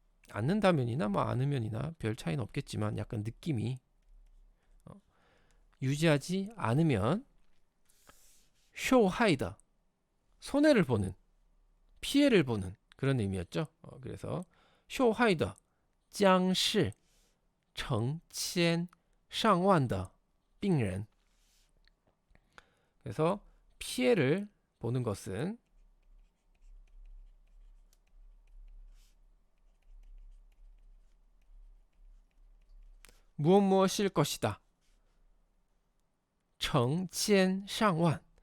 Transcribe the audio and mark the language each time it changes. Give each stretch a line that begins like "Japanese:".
Korean: 않는다면이나 뭐 않으면이나 별 차이는 없겠지만 약간 느낌이 유지하지 않으면 受害的, 손해를 보는, 피해를 보는 그런 의미였죠.
Chinese: 그래서 受害的将是成千上万的病人.
Korean: 그래서 피해를 보는 것은 무엇일 것이다.
Chinese: 成千上万.